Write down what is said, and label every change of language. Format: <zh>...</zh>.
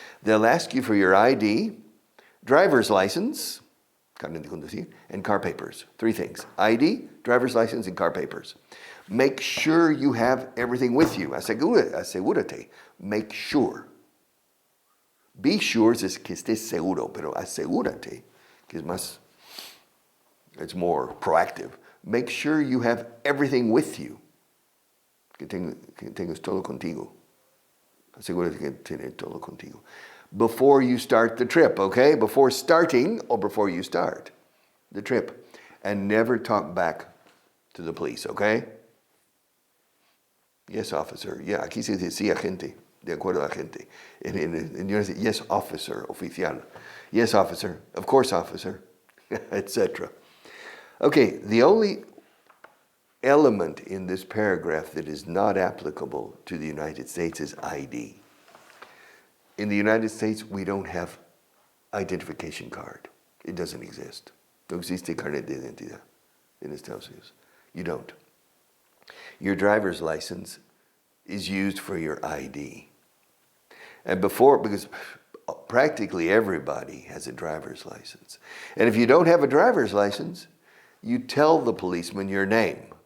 <en>They'll ask you for your ID, driver's license,</en> <es>carnet de conducir,</es> <en>and car papers. 3 things. ID, driver's license, and car papers. Make sure you have everything with you.</en> <es>Asegúrate.</es> <en>Make sure. Be sure</en> <es>es que estés seguro, pero asegúrate, que es más,</es> <en>it's more proactive. Make sure you have everything with you.</en> <es>Que tengas todo contigo. Asegúrate que tienes todo contigo.</es> <en>Before you start the trip, okay? Before starting or before you start the trip. And never talk back to the police, okay? Yes, officer.</en> <es>Yeah, aquí se decía agente, de acuerdo a agente.</es> <en>En yes, officer, oficial. Yes, officer. Of course, officer. Etc. Okay, the only element in this paragraph that is not applicable to the United States is ID. In the United States, we don't have identification card. It doesn't exist.</en> <es>No existe carnet de identidad in Estados Unidos.</es> <en>You don't. Your driver's license is used for your ID. And because practically everybody has a driver's license. And if you don't have a driver's license, you tell the policeman your name.</en>